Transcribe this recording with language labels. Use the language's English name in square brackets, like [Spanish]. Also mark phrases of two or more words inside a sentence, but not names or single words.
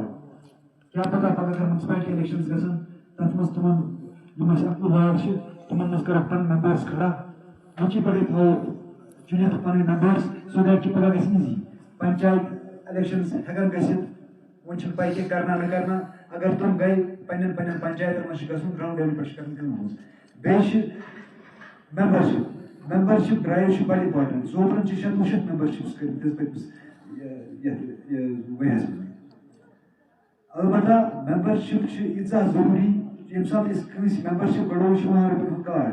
[Kashmiri] کیٛاہ پتہ پگاہ اگر [English] municipality elections [Kashmiri] گژھن تتھ منٛز تِمن یِم اَسہِ 11 وارڈ چھِ تِمن منٛز کرکھ پنٕنۍ ممبٲرٕس کھڑا. وٕنچی پٮ۪ٹھٕے تھاوو چُنِتھ پنٕنۍ ممبٲرٕس سو دیٹ کہِ پگاہ گژھِ ایٖزی. پنچایت الیکشنز ہٮ۪کن گٔژھِتھ. وۄنۍ چھِنہٕ پاے کہِ کرنا نہٕ کرنا. اگر تِم گٔے پننٮ۪ن پنچایتن منٛز چھِ گژھُن [English] ground level [Kashmiri] پٮ۪ٹھ چھِ کرٕنۍ کٲم حظ. بیٚیہِ چھِ [English] membership drive [Kashmiri] چھِ بڑٕ اِمپاٹنٹ. سوپرن چھِ 600 ممبرشِپٕس کٔرمٕتۍ پٔتمِس یتھ ؤریَس منٛز. البتہ ممبرشِپ چھِ ییٖژاہ ضروٗری ییٚمہِ ساتہٕ أسۍ کٲنٛسہِ ممبرشِپ بڑاوو چھِ 10 رۄپیَن ہُنٛد کارڈ.